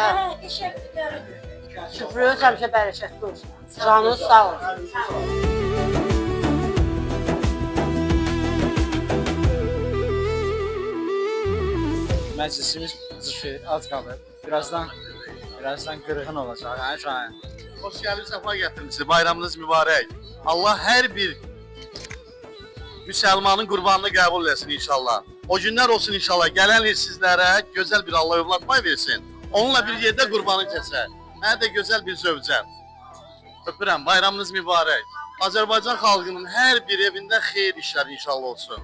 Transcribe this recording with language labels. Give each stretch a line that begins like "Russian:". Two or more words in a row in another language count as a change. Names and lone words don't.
Azerbaijani: Süfrünüz həmişə bərəkətli olsun. Canınız sağ olsun. Məclisimiz az qalır. Birazdan qırğın olacaq, hə Şahin?
Turkish: Hoş geldiniz, sefa getirdiniz.
Azerbaijani: Bayramınız mübarek. Allah her bir Müslümanın qurbanını qəbul etsin inşallah. O günlər olsun inşallah. Gələn il sizlərə gözəl bir Allah övlad pay versin. Onunla bir yerdə qurbanı kəsər. Mənə də gözəl bir zövcəm. Öpürəm, bayramınız mübarək. Azərbaycan xalqının hər bir evində xeyir işlər inşallah olsun.